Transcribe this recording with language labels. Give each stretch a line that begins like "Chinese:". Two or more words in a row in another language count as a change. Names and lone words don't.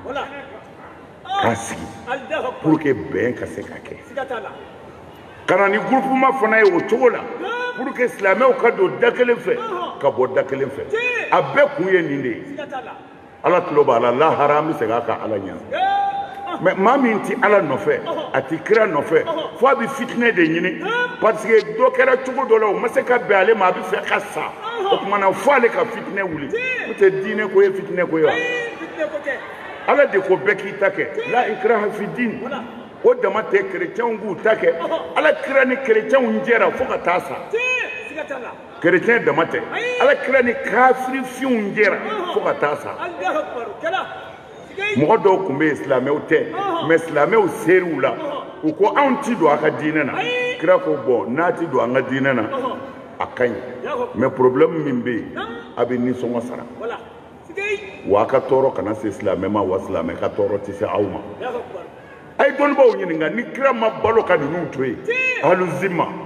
Bambara: k'a sigi pour que bɛn ka se ka kɛ ka na ni groupement fana ye o cogo la pour que silamɛw ka don da kelen fɛ ka bɔ da kelen fɛ a bɛɛ kun ye nin de ye ala tulo b'a la lahara an bɛ segin a kan ala ɲɛ mais maa min tɛ ala nɔfɛ a tɛ kira nɔfɛ fo a bɛ fitinɛ de ɲini parce que dɔ kɛra cogo dɔ la o ma se ka bɛn ale ma a bɛ fɛ ka sa o tuma na fo ale ka fitinɛ wuli o tɛ diinɛ ko ye fitinɛ ko ye wa ala de ko bɛɛ k'i ta kɛ
Arabic: لا إكراه في الدين
Bambara: o dama tɛ kerecɛnw k'u ta kɛ ala kira ni kerecɛnw jɛra fo ka taa sa kerecɛn dama tɛ ala kira ni kafirifinw jɛra fo ka taa sa mɔgɔ dɔw tun bɛ yen silamɛw tɛ mais silamɛw seriw la u ko anw ti don a ka diinɛ na kira ko bon n'a ti don an ka diinɛ na a ka ɲi mais problème min bɛ yen a bɛ nisɔngɔ sara wa a ka tɔɔrɔ kana se silamɛ ma wa silamɛ ka tɔɔrɔ tɛ se aw ma a ye dɔnnibaw ɲininka ni kira ma balo ka ninnu to yen aluzima